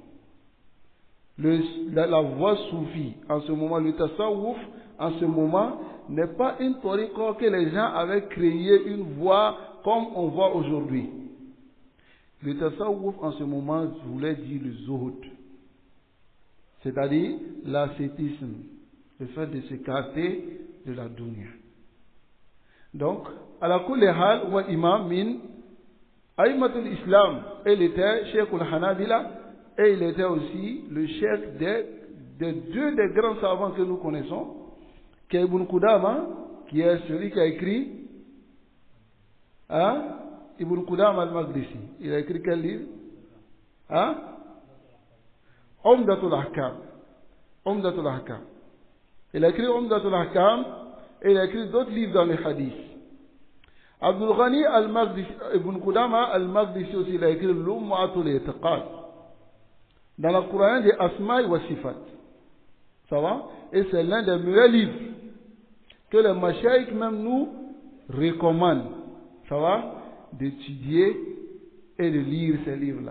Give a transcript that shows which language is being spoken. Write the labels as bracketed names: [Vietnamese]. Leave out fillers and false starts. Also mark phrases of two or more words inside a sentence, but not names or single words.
[French] La voie soufie, en ce moment, le tasawwuf, en ce moment, n'est pas une tariqa que les gens avaient créé une voie comme on voit aujourd'hui. Le tasawwuf en ce moment voulait dire le zuhud, c'est-à-dire l'ascétisme, le fait de s'écarter de la dunya. [Arabic] Donc، على كل حال وإمام من أئمة الإسلام, [French] il était cheikh al-Hanabila et il était aussi le cheikh des deux des grands savants que nous connaissons, qui est Ibn Qudama, qui est celui qui a écrit Ibn Qudama al-Maqdisi. Il a écrit quel livre? Umdatul Ahkam. Umdatul Ahkam. Il a écrit Umdatul Ahkam et il a écrit d'autres livres dans les hadiths. Abdul Ghani al-Maqdisi, Ibn Qudama al-Maqdisi aussi, il a écrit Lum'atul I'tiqad. Dans le Coran des [Arabic] أسماء وصفات. [French] Ça va? Et c'est l'un des meilleurs livres que les mashayikh même nous recommandent. Ça va? D'étudier et de lire ces livres-là.